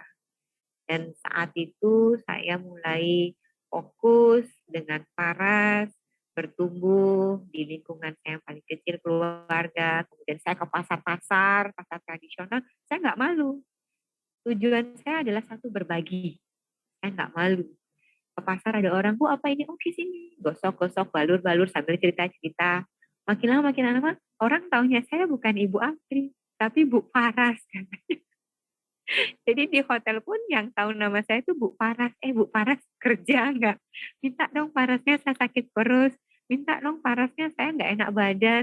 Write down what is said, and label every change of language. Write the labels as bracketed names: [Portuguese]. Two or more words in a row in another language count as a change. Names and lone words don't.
[Indonesian] Dan saat itu saya mulai fokus dengan Paras, bertumbuh di lingkungan saya yang paling kecil, keluarga. Kemudian saya ke pasar-pasar, pasar tradisional, saya nggak malu. Tujuan saya adalah satu, berbagi. Saya nggak malu. Ke pasar ada orang, Bu, apa ini? Oh, di sini. Gosok-gosok, balur-balur sambil cerita-cerita. Makin lama, orang taunya saya bukan Ibu Apri, tapi Bu Paras. Jadi di hotel pun yang tahu nama saya itu Bu Paras. Bu Paras kerja nggak? Minta dong parasnya, saya sakit perut. Minta dong parasnya, saya nggak enak badan.